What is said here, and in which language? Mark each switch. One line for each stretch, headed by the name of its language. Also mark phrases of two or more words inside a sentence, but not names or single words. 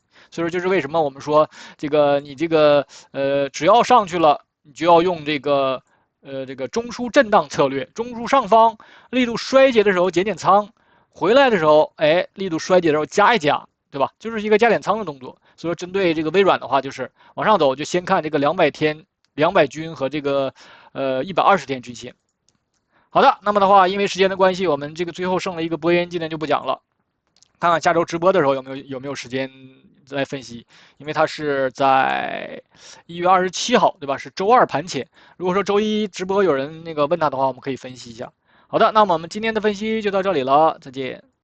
Chinese: 所以說就是為什麼我們說這個你這個只要上去了，你就要用這個中枢震盪策略，中樞上方力度衰竭的時候減倉，回來的時候力度衰竭的時候加一加，對吧？就是一個加點倉的動作。所以說針對這個微軟的話，就是往上走就先看這個200天 200均和这個120天均线。好的，那麼的话，因為時間的關係，我們這個最後剩了一個波音，今天就不講了。看看下周直播的時候有沒有時間再分析，因為它是在1月27號，对吧？是周二盤前。如果說周一直播有人那個問他的話，我們可以分析一下。好的，那麼我們今天的分析就到這裡了，再見。